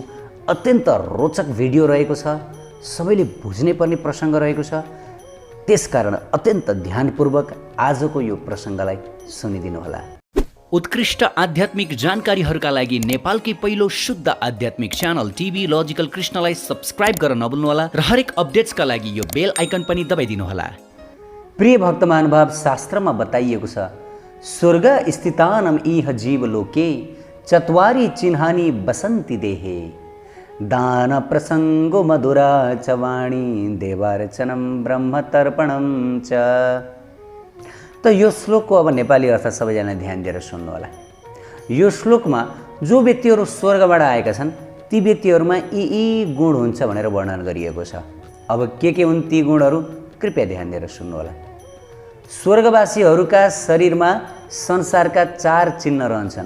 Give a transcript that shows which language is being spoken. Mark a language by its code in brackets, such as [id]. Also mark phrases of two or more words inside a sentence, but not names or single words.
[ne] अत्यन्त रोचक भिडियो रहेको छ, सबैले बुझ्नै पर्ने प्रसङ्ग रहेको छ, त्यसकारण अत्यन्त ध्यानपूर्वक आजको यो प्रसङ्गलाई सुनिदिनुहोला। उत्कृष्ट आध्यात्मिक जानकारीहरूका लागि नेपालकै पहिलो शुद्ध आध्यात्मिक च्यानल टिभी लजिकल कृष्णलाई सब्सक्राइब गर्न नभुल्नुहोला र हरेक अपडेट्सका लागि यो [en] bell icon [ne] पनि दबाइदिनुहोला। प्रिय भक्त महानुभाव, शास्त्रमा बताइएको छ, [sa] स्वर्ग स्थितानम इह जीवलोके चत्वारि चिन्हानि बसन्ति देहे, दान प्रसङ्गो मधुरा च वाणी देवार्चनम ब्रह्म तर्पणम च। [ne] त यो श्लोकको अब नेपाली अर्थ सबैजना ध्यान दिएर सुन्नु होला। यो श्लोकमा जो व्यक्तिहरू स्वर्गबाट आएका छन् ती व्यक्तिहरूमा यी गुण हुन्छ भनेर वर्णन गरिएको छ। अब के हुन् ती गुणहरू, कृपया ध्यान दिएर सुन्नु होला। स्वर्गवासीहरूका शरीरमा संसारका 4 चिन्ह रहन्छन्।